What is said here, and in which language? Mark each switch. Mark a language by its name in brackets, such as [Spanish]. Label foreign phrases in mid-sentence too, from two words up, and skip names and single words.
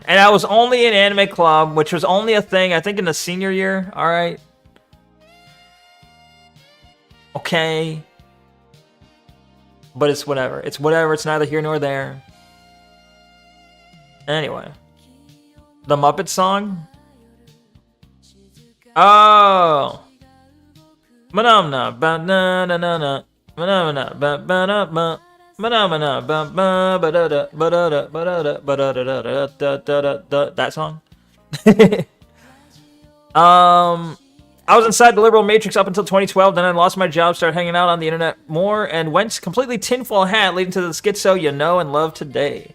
[English] And I was only in anime club, which was only a thing, I think, in the senior year. Alright. Okay. But it's whatever. It's whatever. It's neither here nor there. Anyway. The Muppet song? Oh. Manamna. Ba-na-na-na-na. Manamna. Ba-ba-na-ba. That song. I was inside the liberal matrix up until 2012, then I lost my job, started hanging out on the internet more, and went completely tinfoil hat, leading to the schizo you know and love today.